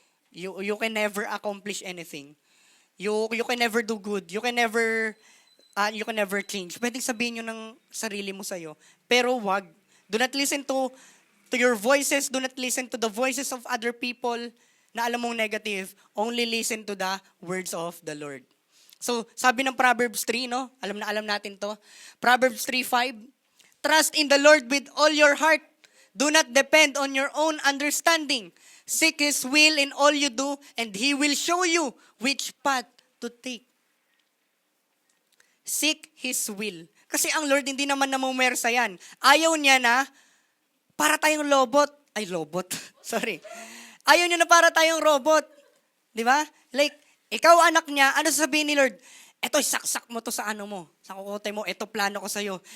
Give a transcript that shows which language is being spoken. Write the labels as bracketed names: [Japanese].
[English] You can never accomplish anything. You can never do good. You can never change. [Filipino] Pwedeng sabihin yun ng sarili mo sa'yo. Pero wag. [English] Do not listen to your voices. Do not listen to the voices of other people [Filipino] na alam mong negative. [English] Only listen to the words of the Lord. So, sabi ng Proverbs 3, no? [Filipino] Alam natin to. [English] Proverbs 3:5. Trust in the Lord with all your heart. Do not depend on your own understanding. Seek His will in all you do, and He will show you which path to take. Seek His will. [Filipino] Kasi ang Lord hindi naman namumersa yan. Ayaw niya na para tayong robot. Sorry. Ayaw niya na para tayong robot. Di ba? Like, ikaw anak niya, ano sasabihin ni Lord? Eto, saksak mo to sa ano mo. Sa kukote mo, eto plano ko sa'yo.